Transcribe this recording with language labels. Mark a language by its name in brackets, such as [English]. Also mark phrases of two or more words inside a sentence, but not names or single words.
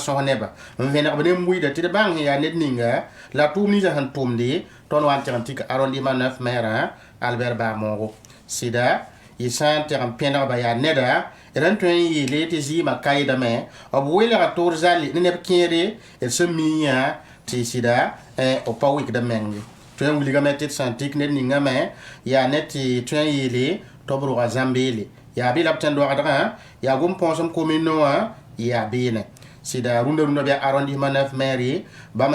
[Mossi] sõs neba n vẽnegb ne n-bʋɩda tɩ d bãng sẽn yaa ned ninga la tʋʋm ninsã sẽn tʋmde tõnd wa n tɩg n tik arrondissement 9 maire albert bamongo sɩda y sã n tɩg n pẽnegba yaa neda d n tõe n yeele tɩ zɩɩmã kaɩdame b welga toor zalli ne neb kẽere d sẽn mi yã tɩ sɩda b pa wɩkda menge tõe n wilgame tɩ d sã n tik ned ningame yaa ne tɩ tõe n yeele tɩ b rʋga zãmbeele yaa bɩ la b tẽnd wagdgã yaa gom-põosem commune wã yaa beene sɩda rũndã bɩ arrondissement 9 maire bãmb